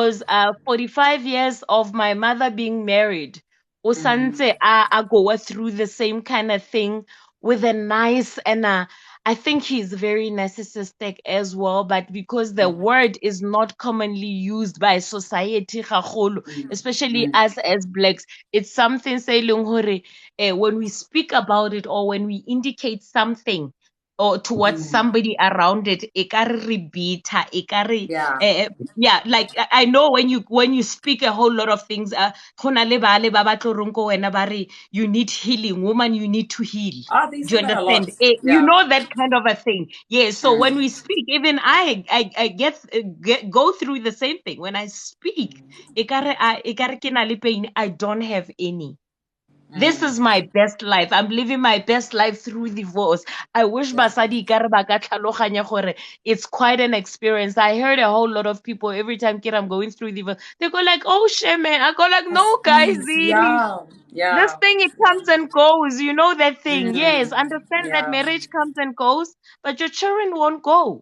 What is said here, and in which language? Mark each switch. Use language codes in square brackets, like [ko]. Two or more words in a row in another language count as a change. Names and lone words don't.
[en] because 45 years of my mother being married, Usante I go through the same kind of thing with a nice and I think he's very narcissistic as well, but because the word is not commonly used by society, gagolo, especially us as blacks, it's something say when we speak about it or when we indicate something or towards somebody around it, Yeah. yeah, like I know when you speak a whole lot of things, [nso] go na le bale ba batlo reng ko wena ba re, [en] you need healing, woman, you need to heal. Ah, they Do you say that a lot. understand? You Yeah. know that kind of a thing. Yeah. So when we speak, even I go through the same thing. When I speak, [nso] ekare ke na le pain, [en] I don't have any. This is my best life. I'm living my best life through divorce. I wish [nso] basadi ikare ba ka tlhaloganya gore [en] it's quite an experience. I heard a whole lot of people every time kid I'm going through divorce, they go like, "Oh shit, man." I go like, Yes, "No, guys, please. really. Yeah. This Yeah. thing it comes and goes. You know that thing. Yes, understand that Yeah. marriage comes and goes, but your children won't go."